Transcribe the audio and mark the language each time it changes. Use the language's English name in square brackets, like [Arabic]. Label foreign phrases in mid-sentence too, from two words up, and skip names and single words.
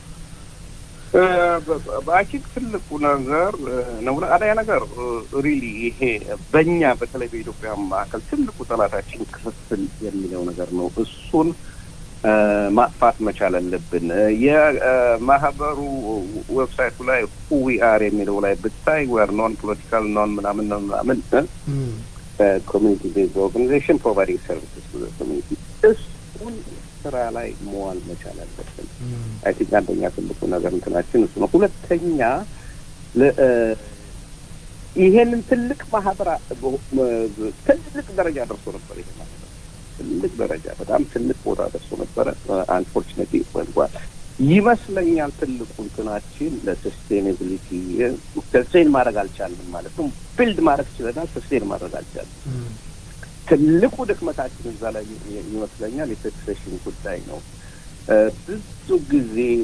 [Amharic] በአኪክ ትልቁ ነገር ነው አዳያ ነገር ሪሊ ይሄ በእኛ በተለይ በኢትዮጵያ ማዕከል ትልቁ ጠላታችን ክፍፍል የሚለው ነገር ነው። እሱን ማጥፋት መቻል አለብን። የማህበሩ ዌብሳይቱ ላይ [English] who we are [Amharic] የሚለው ላይ ብታይ [English] we are non political non [Amharic] ምናምን [English] community based organization providing services to the community [Amharic] እሱን ስራ ላይ መዋል መቻል አለብን። [English] I think [Amharic] አንደኛ ትልቁ ነገር እንትናችን እሱ ነው። ሁለተኛ ይሄንን ትልቅ ማህበር ትልቅ ደረጃ ደርሶ ነበር። ይሄ ማለት ትልቅ ደረጃ በጣም ትልቅ ቦታ ደርሶ ነበር። አንፎርቹኔትሊ ወልጓል ይመስለኛል። ትልቁ እንትናችን ለሰስቴኔቢሊቲ ሰስቴን ማድረግ አልቻልንም ማለት ነው። ቢልድ ማድረግ ይችላል፣ ሰስቴን ማድረግ አልቻልንም። ትልቁ ድክመታችን እዛ ላይ ይመስለኛል የሰክሴሽን ጉዳይ ነው። ብዙ ጊዜ